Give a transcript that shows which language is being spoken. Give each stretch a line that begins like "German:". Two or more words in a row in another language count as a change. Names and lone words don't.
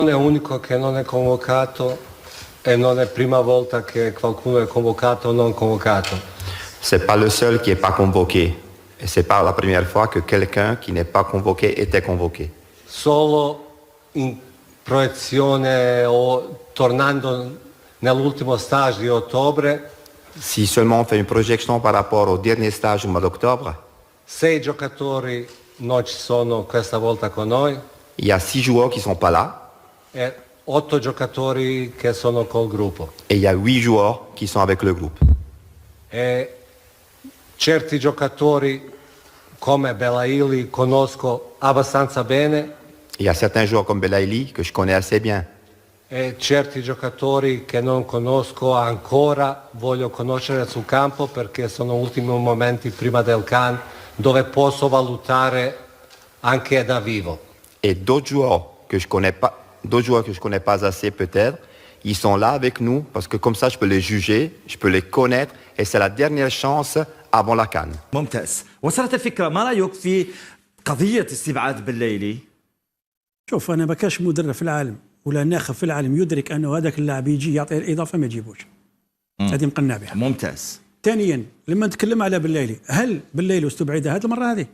Italian: è unico che non è convocato e non è prima volta che qualcuno è convocato o non convocato.
French: C'est pas le seul qui est pas convoqué. Et c'est pas la première fois que quelqu'un qui n'est pas convoqué était convoqué.
Italian: Solo in proiezione o tornando nell'ultimo stage di ottobre,
French: Si seulement on fait une projection par rapport au dernier stage du mois d'octobre,
Italian: 6 giocatori non ci sono questa volta con noi
French: il y a 6 joueurs qui sont pas là
Italian: e 8 giocatori che sono col gruppo.
French: et il y a 8 joueurs qui sont avec le groupe.
Italian: E certi giocatori come Belaili conosco abbastanza bene
French: Il y a certains joueurs comme Belaïli que je connais assez bien.
Italian: e certi giocatori che non conosco ancora voglio conoscere sul campo perché sono ultimi momenti prima del CAN dove posso valutare anche da vivo.
French: Et d'autres joueurs que je connais pas assez peut-être, ils sont là avec nous parce que comme ça je peux les juger, je peux les connaître et c'est la dernière chance avant la CAN.
Arabic: ممتاز. وصلت الفكرة. ما رأيك في قضية استبعاد بالليلي؟ شوف انا ما كاش مدرب في العالم ولا ناخب في العالم يدرك انه هذاك اللاعب يجي يعطي الاضافه ما يجيبوش. هذه مقنع بها. ممتاز. ثانيا لما نتكلم على بالليلي، هل بالليلي استبعد هذه المره هذه؟